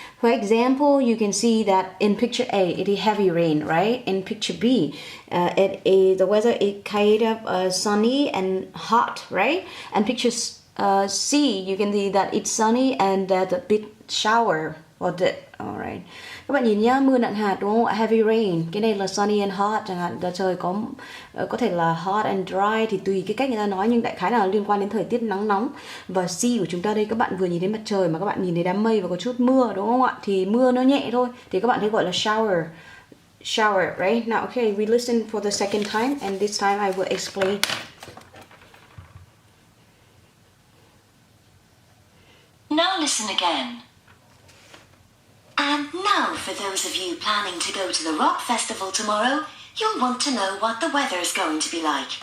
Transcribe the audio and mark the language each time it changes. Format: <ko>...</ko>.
<en>For example, you can see that in picture A, it is heavy rain, right? In picture B, the weather is kind of sunny and hot, right? And picture C, you can see that it's sunny and that a big shower. Alright.</en> <vi>Các bạn nhìn nhá, mưa nặng hạt đúng không? Heavy rain. Cái này là sunny and hot chẳng hạn, là trời có thể là hot and dry thì tùy cái cách người ta nói, nhưng đại khái là liên quan đến thời tiết nắng nóng. Và C của chúng ta đây, các bạn vừa nhìn thấy mặt trời mà các bạn nhìn thấy đám mây và có chút mưa đúng không ạ? Thì mưa nó nhẹ thôi thì các bạn thấy gọi là shower.</vi> <en>Shower, right? Now, okay, we listen for the second time and this time I will explain. Now listen again. And now, for those of you planning to go to the rock festival tomorrow, you'll want to know what the weather is going to be like.</en>